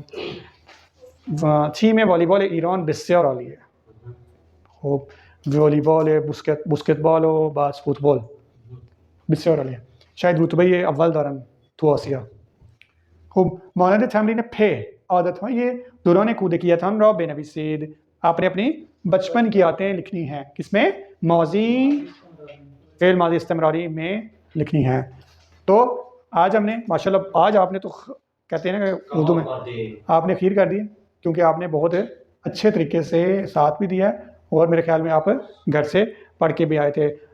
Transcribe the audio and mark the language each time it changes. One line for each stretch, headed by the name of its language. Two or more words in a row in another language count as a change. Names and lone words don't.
Persian: و تیم والیبال ایران بسیار عالیه. خب والیبال، بسکتبال و باز فوتبال بسیار عالیه. شاید رتبه اول دارن تو آسیا. خب مانند تمرین پ عادتهای دوران کودکیتان را بنویسید.
Urdu: آپنے اپنی بچپن کی عادتیں لکھنی ہیں. کس میں? ماضی، فعل ماضی استمراری میں لکھنی ہے. تو آج ہم نے ماشاءاللہ آج آپ نے تو کہتے ہیں نا اردو میں آپ نے کھیر کر دی کیونکہ آپ نے بہت اچھے طریقے سے ساتھ بھی دیا اور میرے خیال میں آپ گھر سے پڑھ کے بھی آئے تھے.